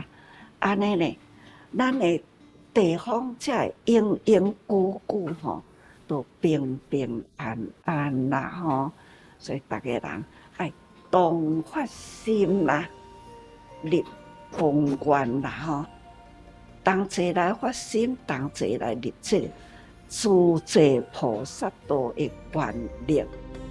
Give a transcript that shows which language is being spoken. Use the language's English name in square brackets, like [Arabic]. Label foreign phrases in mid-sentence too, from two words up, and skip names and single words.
[Min Nan Chinese] 安尼呢，咱的地方才会永永久久吼，都平平安安啦吼。所以逐个人爱同发心啦，立宏愿啦吼。同齐来发心，同齐来立志，自济菩萨道的愿力。